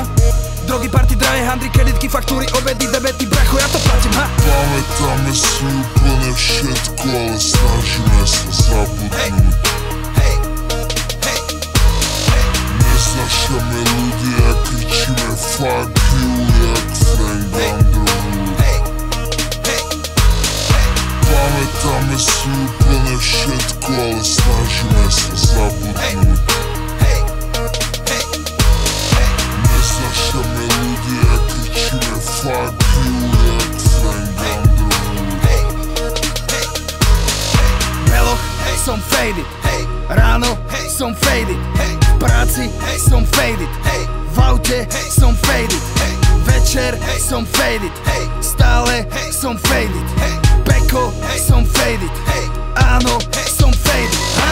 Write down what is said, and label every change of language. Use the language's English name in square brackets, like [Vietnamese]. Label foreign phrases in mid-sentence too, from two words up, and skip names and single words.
[Slovak] Drogy, party, drahé handry, kreditky, faktúry, obedy, debety, bracho, ja to platím, ha? Pamätáme si úplne všetko, ale snažíme sa zabudnúť. Neznášame ľudia, kričíme [English] fuck you, [Slovak] jak Frank Underwood. Pamätáme si úplne všetko, ale snažíme sa zabudnúť. Neznášame ľudia, kričíme [English] fuck you, [Slovak] jak Frank Underwood. Beloch, som faded, ráno, som faded, v práci, som faded, v aute, som faded, večer, som faded, stále, som faded, peko, som faded, áno, som faded, ha?